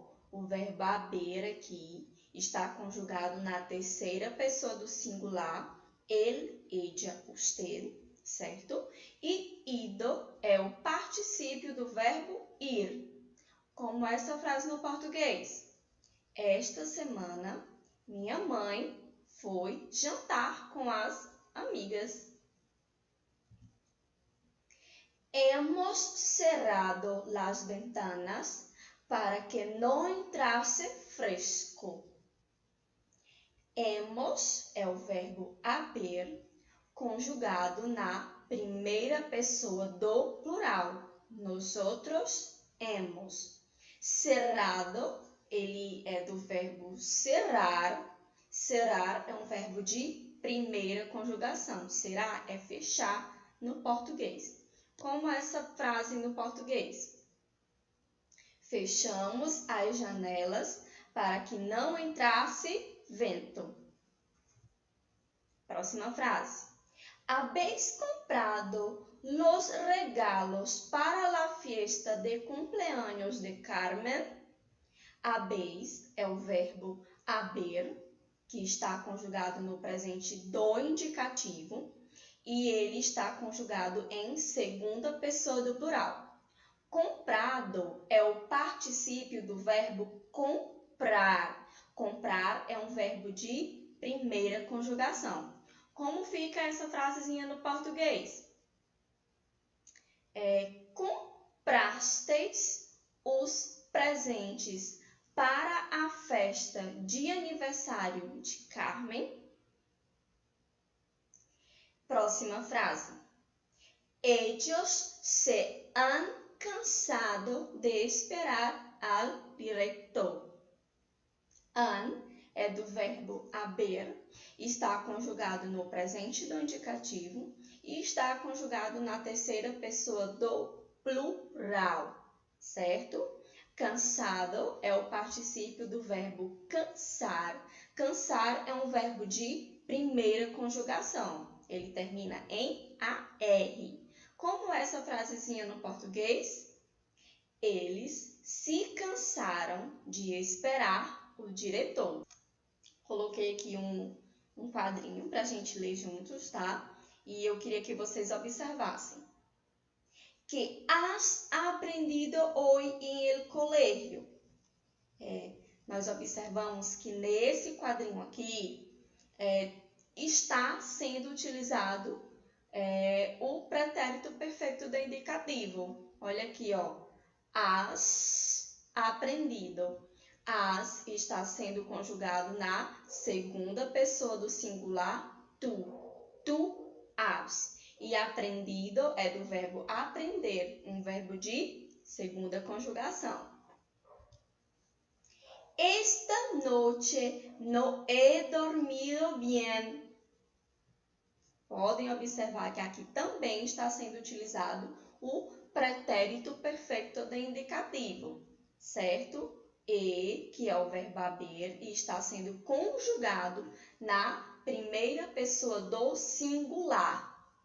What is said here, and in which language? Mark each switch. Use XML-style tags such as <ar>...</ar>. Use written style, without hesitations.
<pt>O verbo haber aqui está conjugado na terceira pessoa do singular, ele,</pt> <es>ella, usted,</es> <pt>certo? E ido é o particípio do verbo ir. Como essa frase no português? Esta semana, minha mãe foi jantar com as amigas.</pt> <es>Hemos cerrado las ventanas para que no entrasse fresco.</es> <pt>Hemos é o verbo haber, conjugado na primeira pessoa do plural.</pt> <es>Nosotros hemos.</es> <pt>Cerrado, ele é do verbo cerrar. Cerrar é um verbo de primeira conjugação. Cerrar é fechar no português. Como essa frase no português? Fechamos as janelas para que não entrasse vento. Próxima frase.</pt> <es>¿Habéis comprado los regalos para la fiesta de cumpleaños de Carmen?</es> <pt>Habéis é o verbo haber, que está conjugado no presente do indicativo, e ele está conjugado em segunda pessoa do plural. Comprado é o particípio do verbo comprar. Comprar é um verbo de primeira conjugação. Como fica essa frasezinha no português? Comprasteis os presentes para a festa de aniversário de Carmen? Próxima frase.</pt> <es>Ellos se han cansado de esperar al director.</es> <pt>Han é do verbo haber, está conjugado no presente do indicativo e está conjugado na terceira pessoa do plural, certo? Cansado é o particípio do verbo cansar. Cansar é um verbo de primeira conjugação. Ele termina em AR. Como essa frasezinha no português? Eles se cansaram de esperar o diretor. Coloquei aqui um quadrinho para a gente ler juntos, tá? E eu queria que vocês observassem.</pt> <es>Que has aprendido hoy en el colegio?</es> <pt>Nós observamos que nesse quadrinho aqui está sendo utilizado o pretérito perfeito do indicativo. Olha aqui,</pt> <es>has aprendido.</es> <pt>Has está sendo conjugado na segunda pessoa do singular, tu.</pt> <es>Tu has.</es> <pt>E aprendido é do verbo aprender, um verbo de segunda conjugação.</pt> <es>esta noche no he dormido bien.</es> <pt>Podem observar que aqui também está sendo utilizado o pretérito perfeito de indicativo, certo? E, que é o verbo haber, e está sendo conjugado na primeira pessoa do singular.</pt>